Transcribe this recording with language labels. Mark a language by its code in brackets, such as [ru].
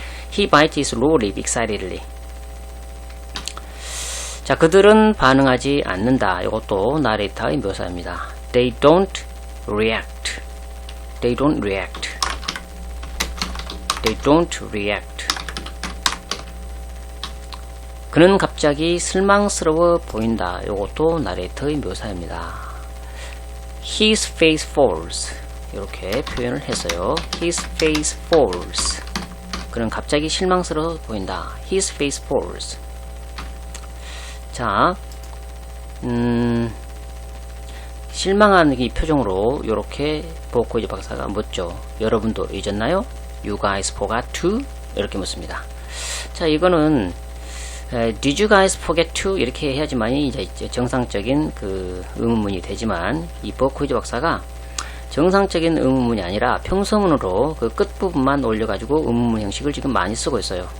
[en] He bite his lower lip excitedly. [ko] 자, 그들은 반응하지 않는다. 이것도 나레이터의 묘사입니다. [en] They don't react. They don't react. They don't react. [ko] 그는 갑자기 실망스러워 보인다. 이것도 나레이터의 묘사입니다. [en] His face falls. [ko] 이렇게 표현을 했어요. [en] His face falls. [ko] 그는 갑자기 실망스러워 보인다. [en] His face falls. [ko] 자, 실망한 이 표정으로 이렇게 버크위즈 박사가 묻죠. 여러분도 잊었나요? [en] You guys forgot to? [ko] 이렇게 묻습니다. 자, 이거는 [en] Did you guys forget to? [ko] 이렇게 해야지만이 이제 정상적인 그 의문문이 되지만 이 버크위즈 박사가 정상적인 의문문이 아니라 평서문으로 그 끝부분만 올려가지고 의문문 형식을 지금 많이 쓰고 있어요.